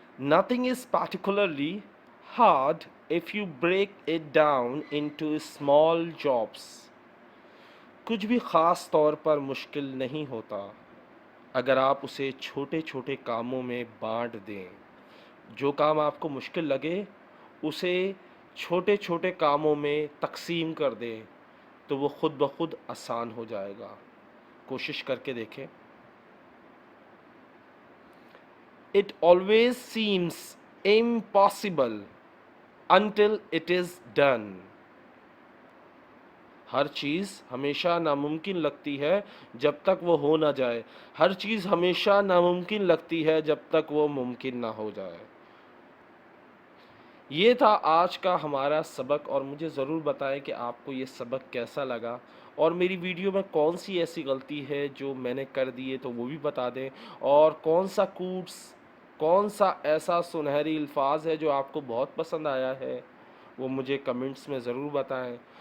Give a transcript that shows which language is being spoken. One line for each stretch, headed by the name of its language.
English: Nothing is particularly hard if you break it down into small jobs.
Urdu: کچھ بھی خاص طور پر مشکل نہیں ہوتا اگر آپ اسے چھوٹے چھوٹے کاموں میں بانٹ دیں. جو کام آپ کو مشکل لگے اسے چھوٹے چھوٹے کاموں میں تقسیم کر دیں تو وہ خود بخود آسان ہو جائے گا. کوشش کر کے دیکھیں.
English: It always seems impossible until it is done.
Urdu: ہر چیز ہمیشہ ناممکن لگتی ہے جب تک وہ ہو نہ جائے. ہر چیز ہمیشہ ناممکن لگتی ہے جب تک وہ ممکن نہ ہو جائے. یہ تھا آج کا ہمارا سبق، اور مجھے ضرور بتائیں کہ آپ کو یہ سبق کیسا لگا، اور میری ویڈیو میں کون سی ایسی غلطی ہے جو میں نے کر دی ہے تو وہ بھی بتا دیں، اور کون سا کوٹس، کون سا ایسا سنہری الفاظ ہے جو آپ کو بہت پسند آیا ہے وہ مجھے کمنٹس میں ضرور بتائیں.